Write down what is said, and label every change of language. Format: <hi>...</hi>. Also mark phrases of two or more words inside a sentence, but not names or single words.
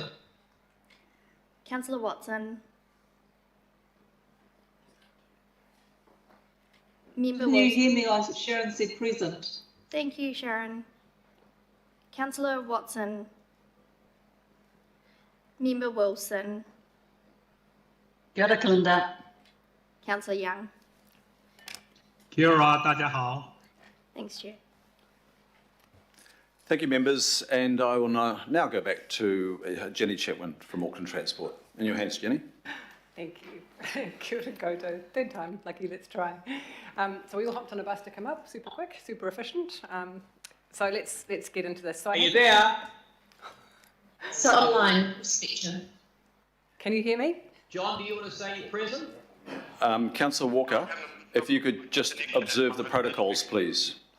<en>Councillor Watson. Member Can you Wilson. hear me? Sharon said present. Thank you, Sharon. Councillor Watson. Member Wilson.</en> <mi>Kia ora, Kalinda.</mi> <en>Councillor Young.</en> <mi>Kia ora,</mi> <zh>大家好.</zh> <en>Thanks, Chair. Thank you, members, and I will now go back to Jenny Chetwin from Auckland Transport. In your hands, Jenny. Thank you.</en> <mi>Kia ora koutou.</mi> <en>Third time, lucky, let's try. So we all hopped on a bus to come up, super quick, super efficient. So let's get into this. So Are you there? It's online speaker. Can you hear me? John, do you want to say you're present? Councillor Walker, if you could just observe the protocols, please.</en>